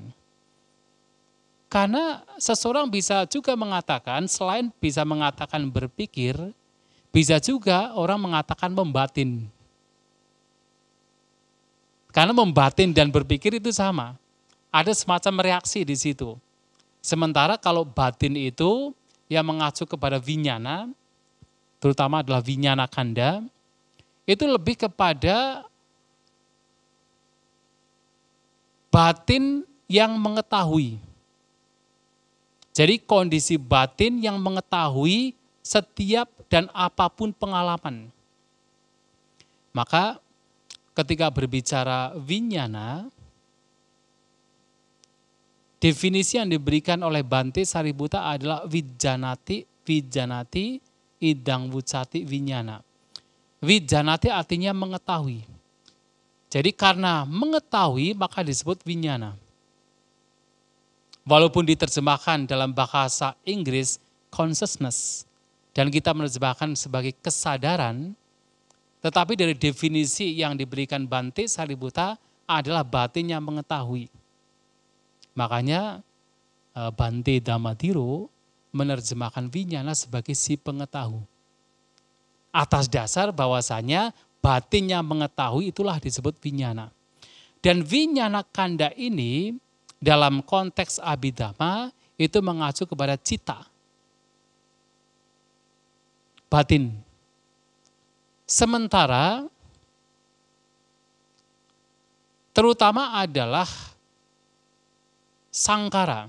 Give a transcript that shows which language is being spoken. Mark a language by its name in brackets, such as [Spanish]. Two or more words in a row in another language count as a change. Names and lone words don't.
[Indonesian] Karena seseorang bisa juga mengatakan, selain bisa mengatakan berpikir, bisa juga orang mengatakan membatin. Karena membatin dan berpikir itu sama. Ada semacam reaksi di situ. Sementara kalau batin itu yang mengacu kepada vinyana, terutama adalah vinyana kanda, itu lebih kepada batin yang mengetahui. Jadi kondisi batin yang mengetahui setiap dan apapun pengalaman. Maka ketika berbicara vinyana, definisi yang diberikan oleh Bante Sariputta adalah [Pali] vijanati idang wucati vinyana. [Indonesian] Vijanati artinya mengetahui. Jadi karena mengetahui maka disebut vinyana. Walaupun diterjemahkan dalam bahasa Inggris consciousness dan kita menerjemahkan sebagai kesadaran, tetapi dari definisi yang diberikan Bante Sariputta adalah batin yang mengetahui. Makanya Bante Dhammadhiro menerjemahkan vinyana sebagai si pengetahu. Atas dasar bahwasanya batin yang mengetahui itulah disebut vinyana. Dan vinyana kanda ini dalam konteks Abhidhamma itu mengacu kepada cita. Batin. Sementara terutama adalah sangkara.